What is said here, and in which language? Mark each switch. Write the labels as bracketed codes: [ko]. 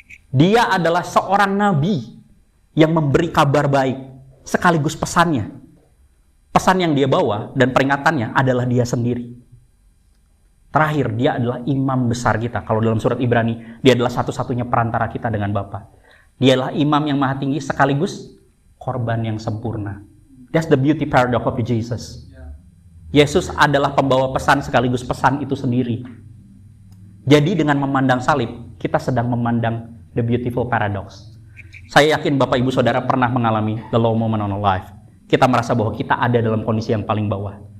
[id] Dia adalah seorang nabi yang memberi kabar baik, sekaligus pesannya. Pesan yang dia bawa dan peringatannya adalah dia sendiri. Terakhir, dia adalah imam besar kita. Kalau dalam surat Ibrani, dia adalah satu-satunya perantara kita dengan Bapa. Dia adalah imam yang maha tinggi sekaligus korban yang sempurna. [en] That's the beauty paradox of Jesus. [id] Yesus adalah pembawa pesan sekaligus pesan itu sendiri. Jadi dengan memandang salib, kita sedang memandang [en] the beautiful paradox. [id] Saya yakin Bapak Ibu Saudara pernah mengalami [en] the low moment on our life. [id] Kita merasa bahwa kita ada dalam kondisi yang paling bawah.